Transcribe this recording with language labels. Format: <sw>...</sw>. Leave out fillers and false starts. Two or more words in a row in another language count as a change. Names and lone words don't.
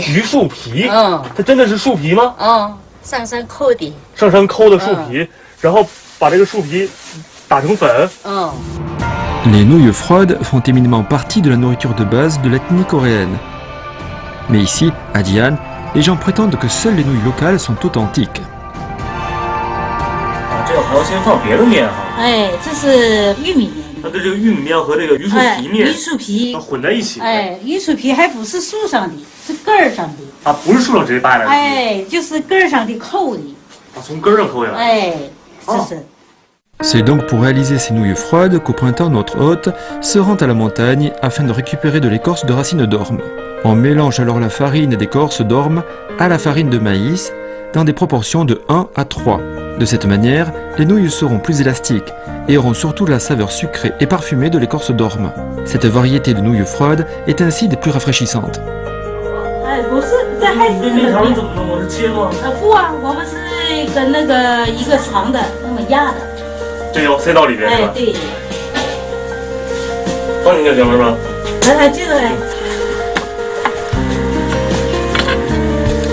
<zh>榆树皮，它真的是树皮吗？上山抠的。上山抠的树皮，然后把这个树皮打成粉。</zh> <fr>Les nouilles froides font éminemment partie de la nourriture de base de l'ethnie coréenne. Mais ici, à Di An, les gens prétendent que seules les nouilles locales sont authentiques.</fr> <zh>这个还要先放别的面哈。哎，这是玉米面。它的这个玉米面和这个榆树皮面，榆树皮混在一起。哎，榆树皮还不是树上的，是根儿上的。啊，不是树上直接扒下来的。哎，就是根儿上的抠的。啊，从根儿上抠下来。哎，这是。</zh> <fr>C'est donc pour réaliser ces nouilles froides qu'au printemps notre hôte se rend à la montagne afin de récupérer de l'écorce de racine d'orme. On mélange alors la farine d'écorce d'orme à la farine de maïs dans des proportions de 1 à 3. De cette manière, les nouilles seront plus élastiques et auront surtout la saveur sucrée et parfumée de l'écorce d'orme. Cette variété de nouilles froides est ainsi des plus rafraîchissantes.</fr> <zh>哎，不是，这还是面条你怎么弄？我是切吗？不啊，我们是跟那个一个床的那么压的。这要塞到里边是吧？哎，对。放进去行了是吧？哎，这个。</zh>